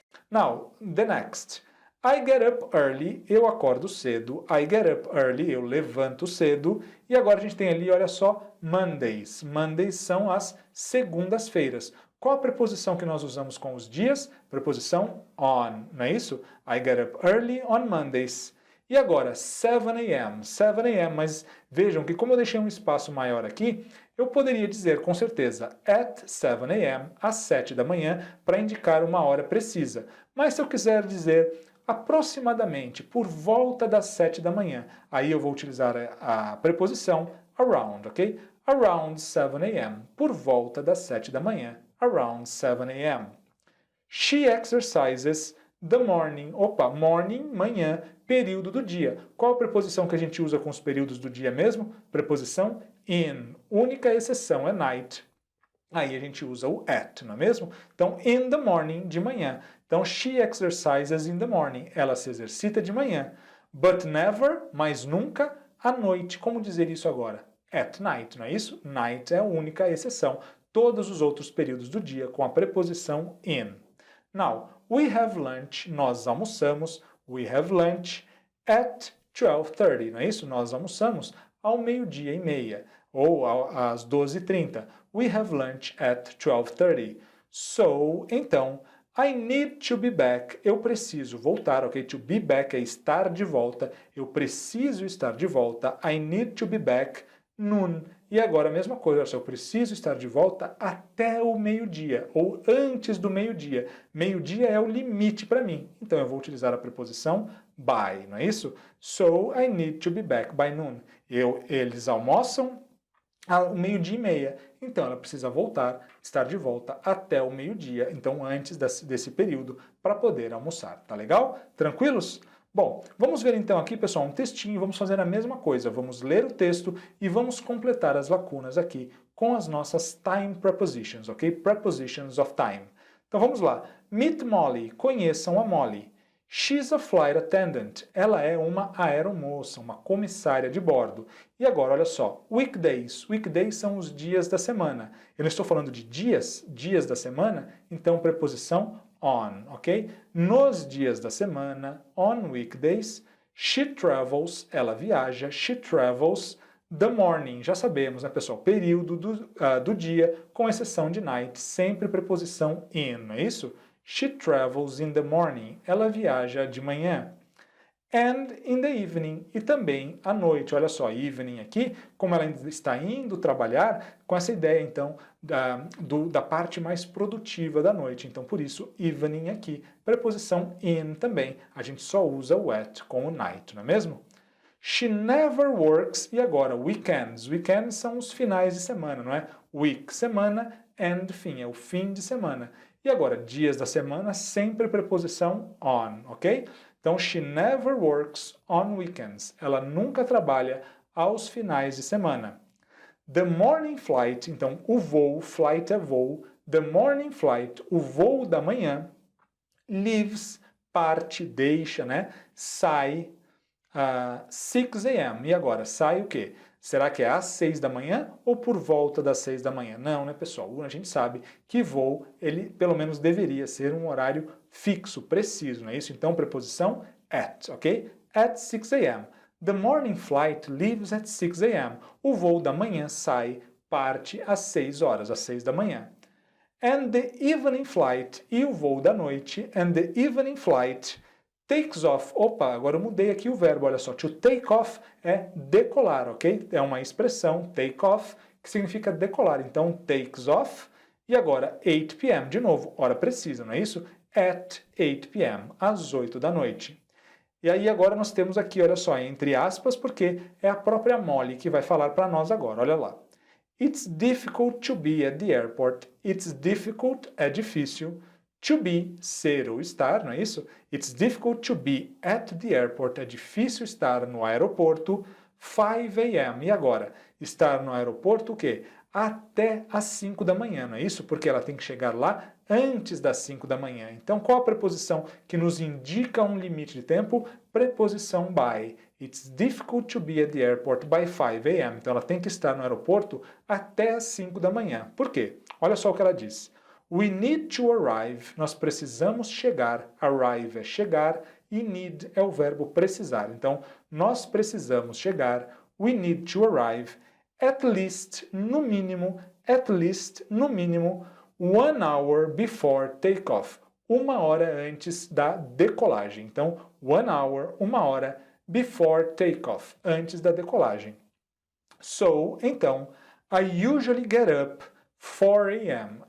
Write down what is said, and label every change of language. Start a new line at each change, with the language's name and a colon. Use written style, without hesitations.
English: Now, the next. I get up early,
Portuguese: eu acordo cedo.
English: I get up early,
Portuguese: eu levanto cedo. E agora a gente tem ali, olha só, Mondays. Mondays são as segundas-feiras. Qual a preposição que nós usamos com os dias? Preposição on, não é isso?
English: I get up early on Mondays.
Portuguese: E agora, 7 a.m. 7 a.m., mas vejam que como eu deixei um espaço maior aqui, eu poderia dizer com certeza
English: at 7 a.m.,
Portuguese: às 7 da manhã, para indicar uma hora precisa. Mas se eu quiser dizer aproximadamente por volta das 7 da manhã, aí eu vou utilizar a preposição around, ok?
English: Around 7 a.m.,
Portuguese: por volta das 7 da manhã,
English: around 7 a.m. She exercises the morning, morning,
Portuguese: manhã, período do dia. Qual a preposição que a gente usa com os períodos do dia mesmo? Preposição in. Única exceção é night. Aí a gente usa o at, não é mesmo? Então,
English: in the morning,
Portuguese: de manhã.
English: Então, she exercises in the morning.
Portuguese: Ela se exercita de manhã.
English: But never,
Portuguese: mas nunca, à noite. Como dizer isso agora?
English: At night,
Portuguese: não é isso? Night é a única exceção. Todos os outros períodos do dia com a preposição in.
English: Now, we have lunch,
Portuguese: nós almoçamos.
English: We have lunch at 12:30,
Portuguese: não é isso? Nós almoçamos ao 12:30 ou às 12:30.
English: We have lunch at 12:30. So, então, I need to be back.
Portuguese: Eu preciso voltar, ok?
English: To be back
Portuguese: é estar de volta. Eu preciso estar de volta.
English: I need to be back noon.
Portuguese: E agora a mesma coisa, eu preciso estar de volta até o meio-dia, ou antes do meio-dia. Meio-dia é o limite para mim. Então eu vou utilizar a preposição by, não é isso? So I need to be back by noon. Eles almoçam ao 12:30. Então ela precisa voltar, estar de volta até o meio-dia, então antes desse período, para poder almoçar. Tá legal? Tranquilos? Bom, vamos ver então aqui, pessoal, um textinho, vamos fazer a mesma coisa. Vamos ler o texto e vamos completar as lacunas aqui com as nossas time prepositions, ok?
English: Prepositions of time.
Portuguese: Então vamos lá.
English: Meet Molly,
Portuguese: conheçam a Molly.
English: She's a flight attendant.
Portuguese: Ela é uma aeromoça, uma comissária de bordo. E agora, olha só, weekdays. Weekdays são os dias da semana. Eu não estou falando de dias da semana, então preposição on, ok? Nos dias da semana,
English: on weekdays, she travels,
Portuguese: ela viaja,
English: she travels the morning.
Portuguese: Já sabemos, né, pessoal? Período do dia, com exceção de night, sempre preposição in, não é isso?
English: She travels in the morning.
Portuguese: Ela viaja de manhã.
English: And in the evening.
Portuguese: E também à noite. Olha só, evening aqui, como ela está indo trabalhar, com essa ideia, então, da parte mais produtiva da noite. Então, por isso, evening aqui. Preposição in também. A gente só usa o at com o night, não é mesmo?
English: She never works.
Portuguese: E agora, weekends. Weekends são os finais de semana, não é? Week, semana, and fim, é o fim de semana. E agora, dias da semana, sempre preposição on, ok?
English: Então, she never works on weekends.
Portuguese: Ela nunca trabalha aos finais de semana.
English: The morning flight,
Portuguese: então o voo, flight é voo.
English: The morning flight,
Portuguese: o voo da manhã, leaves, parte, deixa, né? Sai 6 a.m. E agora, sai o quê? Será que é às 6 da manhã ou por volta das 6 da manhã? Não, né, pessoal? A gente sabe que voo, ele pelo menos deveria ser um horário fixo, preciso, não é isso? Então, preposição at, ok? At 6 a.m.
English: The morning flight leaves at 6 a.m.
Portuguese: O voo da manhã parte às 6 horas, às 6 da manhã.
English: And the evening flight,
Portuguese: e o voo da noite,
English: and the evening flight takes off.
Portuguese: Opa, agora eu mudei aqui o verbo, olha só. To take off é decolar, ok? É uma expressão, take off, que significa decolar. Então, takes off, e agora 8 p.m. De novo, hora precisa, não é isso? At 8 p.m., às 8 da noite. E aí agora nós temos aqui, olha só, entre aspas, porque é a própria Molly que vai falar para nós agora, olha lá.
English: It's difficult to be at the airport. It's difficult
Portuguese: é difícil. To be, ser ou estar, não é isso?
English: It's difficult to be at the airport.
Portuguese: É difícil estar no aeroporto. 5 a.m. E agora? Estar no aeroporto o quê? Até às 5 da manhã, não é isso? Porque ela tem que chegar lá antes das 5 da manhã. Então, qual a preposição que nos indica um limite de tempo? Preposição by.
English: It's difficult to be at the airport by 5 a.m.
Portuguese: Então, ela tem que estar no aeroporto até às 5 da manhã. Por quê? Olha só o que ela diz.
English: We need to arrive.
Portuguese: Nós precisamos chegar. Arrive é chegar e need é o verbo precisar. Então, nós precisamos chegar.
English: We need to arrive at least,
Portuguese: no mínimo,
English: 1 hour before takeoff.
Portuguese: 1 hora antes da decolagem. Então, 1 hour, 1 hora, before takeoff, antes da decolagem.
English: So, então, I usually get up 4 a.m.